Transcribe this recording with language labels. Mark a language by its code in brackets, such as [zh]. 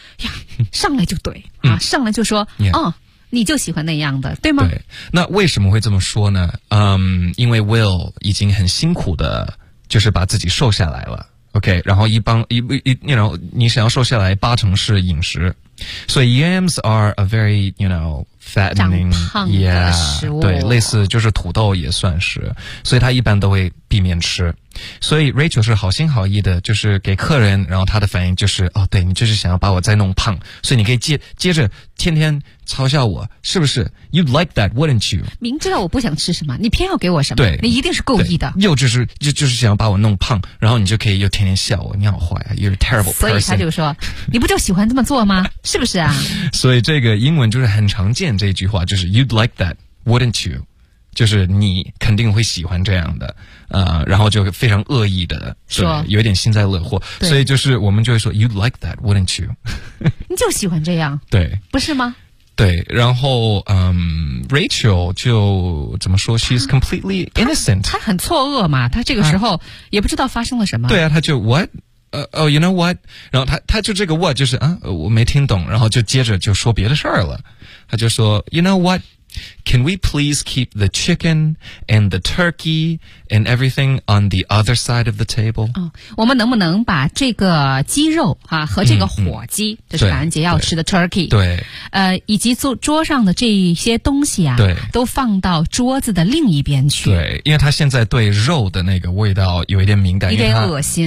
[zh] 呀，上来就怼啊，上来就说，你就喜欢那样的，对吗？对。那为什么会这么说呢？因为 Will 已经很辛苦的，就是把自己瘦下来了。OK， 然后一般你想要瘦下来，八成是饮食， [en] 所以 yams are a very, you know, fattening, [zh] 长胖的食物。对，类似就是土豆也算是，所以他一般都会避免吃。所以 Rachel 是好心好意的，就是给客人，然后他的反应就是，哦，对，你就是想要把我再弄胖，所以你可以接着天天嘲笑我，是不是？ [en] You'd like that, wouldn't you? [zh] 明知道我不想吃什么，你偏要给我什么？对，你一定是故意的。又就是想要把我弄胖，然后你就可以又天天笑我，你好坏啊， [en] you're a terrible person。 [zh] 所以他就说，你不就喜欢这么做吗？是不是啊？所以这个英文就是很常见这句话，就是 [en] You'd like that, wouldn't you? [zh] 就是你肯定会喜欢这样的，然后就非常恶意的说，有点幸灾乐祸，所以就是我们就会说 [en] You'd like that, wouldn't you? [zh] 你就喜欢这样，对，不是吗？对，然后Rachel 就怎么说， [en] She's completely innocent， [zh] 她很错愕嘛，她这个时候也不知道发生了什么，对啊，她就 [en] What? Oh, you know what? [zh] 然后他就这个 what 就是啊，我没听懂，然后就接着就说别的事儿了。他就说 [en] ，You know what? Can we please keep the chicken and the turkey and everything on the other side of the table? [zh] 哦，我们能不能把这个鸡肉啊和这个火鸡，就是感恩节要吃的 turkey，对，以及桌上的这一些东西啊，对，都放到桌子的另一边去。对，因为他现在对肉的那个味道有一点敏感，有点恶心。